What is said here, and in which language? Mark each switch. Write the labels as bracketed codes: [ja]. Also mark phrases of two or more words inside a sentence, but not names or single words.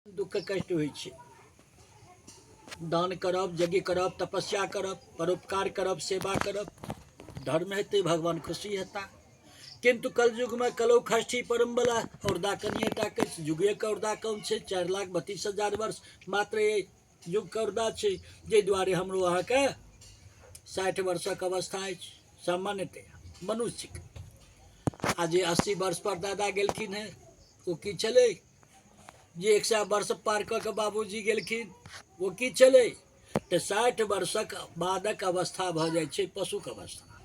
[mai] दुख कष्ट होइ छै। दान करब, यज्ञ करब, तपस्या करब, परोपकार करब, सेवा करब, धर्म हेतै, भगवान खुशी हेता। किंतु कलयुग में कलौ खष्ठी परम बला औरदा कनिएटा के युगे के औरदा कम छै। 4,32,000 वर्ष मात्र युग के औरदा छै, जे दुआरे हमरो अहाँ के 60 वर्षक अवस्था अछि सामान्यतः मनुष्य के। आ जे 80 वर्ष पर दादा गेलखिन हैं ओ की छलै, जे 100 वर्ष पार क के बाबूजी गेलखिन वो की छलै, तऽ 60 वर्षक बादक अवस्था भऽ जाइ छै पशुक अवस्था।